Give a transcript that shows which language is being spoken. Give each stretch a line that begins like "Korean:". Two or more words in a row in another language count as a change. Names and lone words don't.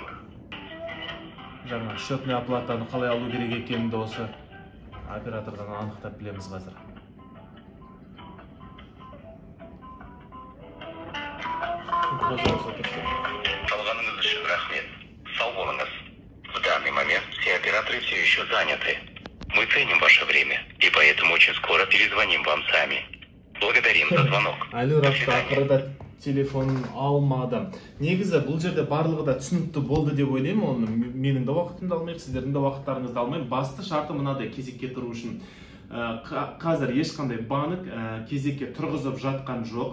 Kazakh: Жаңа счетный оплатаны қалай алу керек екенін осы оператордан анықтап білеміз қазір. Қалғаныңыз үшін рахмет. Сау болыңыз.
Russian: В данный момент все операторы все еще заняты. Мы ценим ваше время и поэтому очень скоро перезвоним вам сами. Благодарим за звонок.
Kazakh: Allure Auto ақырда телефонын алмады. Негізі бұл жерде барлығы да түсінікті болды деп ойлаймын. Оны менің де уақытымды алмайық, сіздердің де уақыттарыңызды алмайық. Басты шарты мынадай: кезекке тұру үшін. Қазір ешқандай банк кезекке тұрғызып жатқан жоқ.